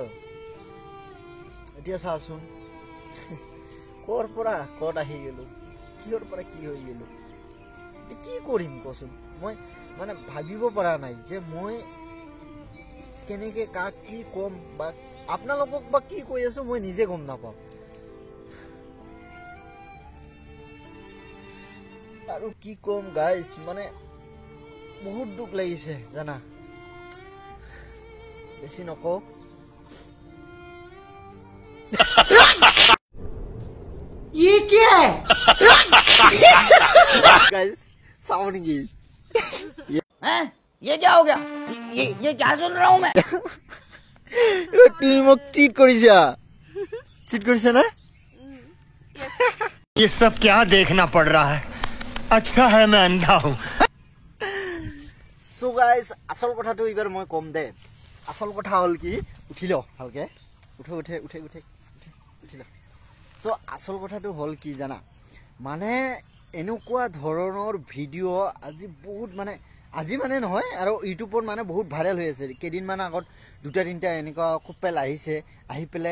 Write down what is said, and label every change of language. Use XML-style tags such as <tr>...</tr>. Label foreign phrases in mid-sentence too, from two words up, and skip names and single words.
<as>এতিয়া চাচোন কৰ পৰা কত আহি গেলো কিহৰ পৰা কি হৈ গেলো কি কৰিম কচোন মই মানে ভাবিব পৰা নাই যে মই কেনেকে কাক কি কম বা আপোনালোকক বা কি কৈ আছো মই নিজে গম নাপাওঁ আৰু কি কম গাইস মানে বহুত দুখ লাগিছে জানা বেছি নকওঁ</as> <hi>ये क्या है</hi> <en>guys sound</en> <hi>की हैं? ये क्या हो गया ये क्या सुन रहा हूँ मैं</hi> <as>তুমি মোক চিট কৰিছা না</as> <hi>ये सब क्या देखना पड़ रहा है अच्छा है मैं अंधा हूँ</hi> <en>so guys</en> <as>আসল কথাটো এবাৰ মই কম দে আসল কথা হল কি উঠিল ভালকে উঠে উঠে উঠে উঠে উঠিল সো আসল কথাটো হল কি জানা মানে এনেকুৱা ধৰণৰ ভিডিঅ' আজি বহুত মানে আজি মানে নহয় আৰু ইউটিউবত মানে বহুত ভাইৰেল হৈ আছে কেইদিনমান আগত দুটা তিনিটা এনেকুৱা খুব পেল আহিছে আহি পেলাই</as>